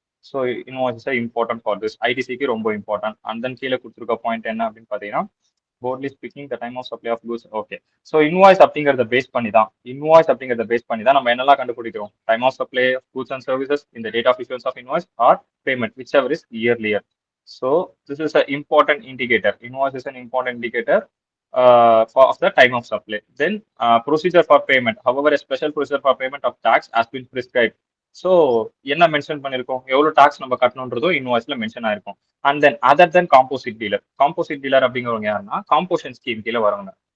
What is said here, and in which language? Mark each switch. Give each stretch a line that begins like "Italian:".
English: So invoice important for this. ஐடிசிக்கு ரொம்ப important. And then
Tamil: கீழே கொடுத்துருக்க பாயிண்ட் என்ன அப்படின்னு பாத்தீங்கன்னா
English: broadly speaking the time of supply of goods. Okay.
Tamil: So invoice அப்படிங்கறத பேஸ் பண்ணி தான் நம்ம என்னெல்லாம் கண்டுபிடிக்கிறோம்.
English: Time of supply of goods and services in the date of issuance of invoice or payment, whichever is earlier. So this is an important indicator. Invoice is an important indicator of the time of supply. Then procedure for payment. However, a special procedure for payment of tax has been prescribed.
Tamil: So என்ன mention பண்ணிருக்கோம், எவ்வளவு tax நம்ம கட்டணுன்றதோ இன்வாய்ஸ்ல mention ஆயிருக்கும். And then other then composite dealer அப்படிங்கிறவங்க யாருன்னா காம்போஷன் scheme கீழே வரவங்க.